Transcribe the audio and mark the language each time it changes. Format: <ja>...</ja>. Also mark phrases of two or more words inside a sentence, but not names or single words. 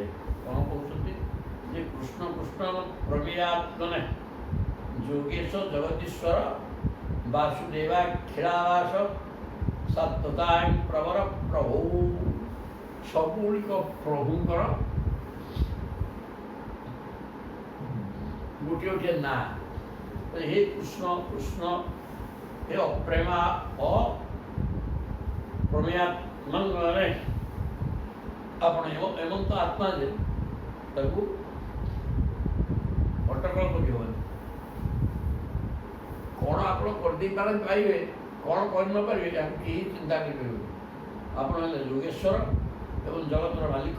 <or>କ'ଣ କହୁଛନ୍ତି ଯେ</or> <sa>କୃଷ୍ଣ କୃଷ୍ଣ ପ୍ରମେୟାତ୍ମନେ ଯୋଗେଶ ଜଗଦୀଶ୍ୱର ବାସୁଦେବାଖିଳାବାସ ସତତାଂ ପ୍ରବର ପ୍ରଭୁ।</sa> <or>ସବୁଗୁଡ଼ିକ ପ୍ରଭୁଙ୍କର ଗୋଟିଏ ଗୋଟିଏ ନାଁ।</or> <sa>हे कृष्ण कृष्ण हे अप्रेमा अप्रमेयात्मने</sa> <or>ଆପଣ ଏମନ୍ତ ଆତ୍ମା ଯେ ତାକୁ ଅଟକଳ କରିହେବନି। କ'ଣ ଆପଣ କରିଦେଇ ପାରିବେ, କ'ଣ କରି ନପାରିବେ, ତାକୁ କେହି ଚିନ୍ତା କରିପାରିବେନି। ଆପଣ ହେଲେ ଯୋଗେଶ୍ୱର ଏବଂ ଜଗତର ମାଲିକ।</or>